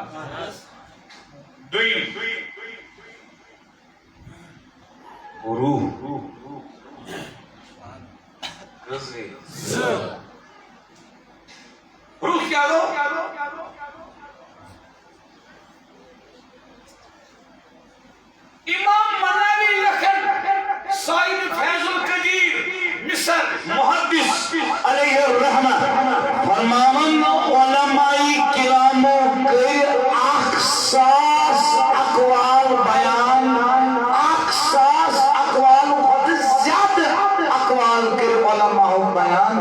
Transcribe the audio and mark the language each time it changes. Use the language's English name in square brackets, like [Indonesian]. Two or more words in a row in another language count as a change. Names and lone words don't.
[Kashmiri] دوٚیِم روح کٔژ گٔے روح کیٛاہ گوٚو امام مناوی لکھن صاحب فیض القدیر مصر محدث [Arabic] علیہ الرحمہ [Kashmiri] فرماون علماء کرامو کٔرۍ 1,000 اقوال بیان 1,000 اقوال کھۄتہٕ زیادٕ اقوال کٔرۍ علماء بیان